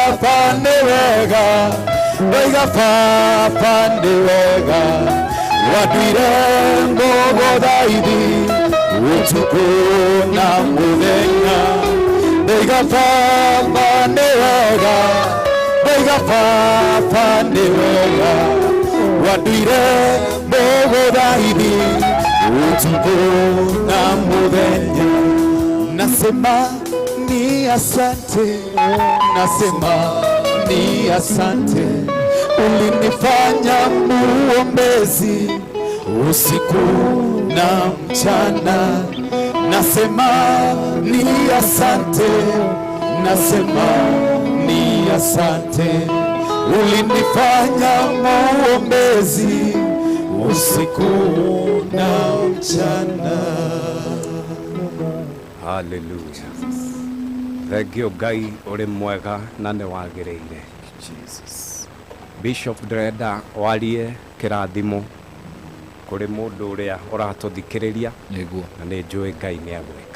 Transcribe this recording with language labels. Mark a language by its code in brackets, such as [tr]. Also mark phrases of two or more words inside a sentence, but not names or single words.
[ki] Papa nĩ wega, ndoiga Papa nĩ wega, wanduire mũgũthaithi ũtukũ na mũthenya. Ndoiga Papa nĩ wega, ndoiga Papa nĩ wega, wanduire mũgũthaithi ũtukũ na mũthenya. [sw] Nasema ni asante, nasema ni asante, ulinifanya muombezi usiku na mchana. Nasema ni asante, nasema ni asante, ulinifanya muombezi usiku na mchana. Hallelujah. [ki] Thengio Ngai uri mwega na nĩ wagĩrĩire. Jesus. Bishop ndĩrenda warie kĩrathimo kũrĩ mũndũ ũrĩa ũratũthikĩrĩria nĩguo na nĩ njũĩ Ngai nĩ agwĩka.